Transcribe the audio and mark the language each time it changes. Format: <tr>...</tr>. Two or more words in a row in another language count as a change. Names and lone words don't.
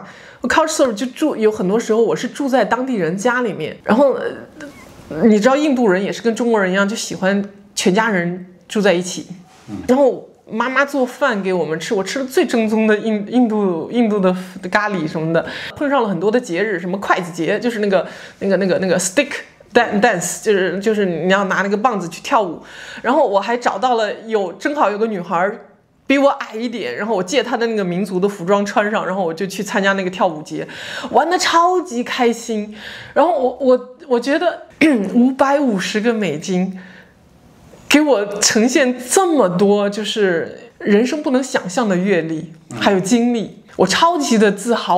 <zh>我</zh> <en>couch surf</en> <zh>就有很多時候我是住在當地人家裡面，然後你知道印度人也是跟中國人一樣，就喜歡全家人住在一起，然後媽媽做飯給我們吃，我吃了最正宗的印度的咖喱什麼的。碰上了很多的節日，什麼筷子節，就是那個</zh> <en>stick dance，</en> <zh>就是你要拿那個棒子去跳舞。然後我還找到了正好有個女孩比我矮一點，然後我借她的那個民族的服裝穿上，然後我就去參加那個跳舞節，玩得超級開心。然後我覺得$550個美金。給我呈現這麼多就是人生不能想象的閱歷還有經歷，我超級的自豪。</zh>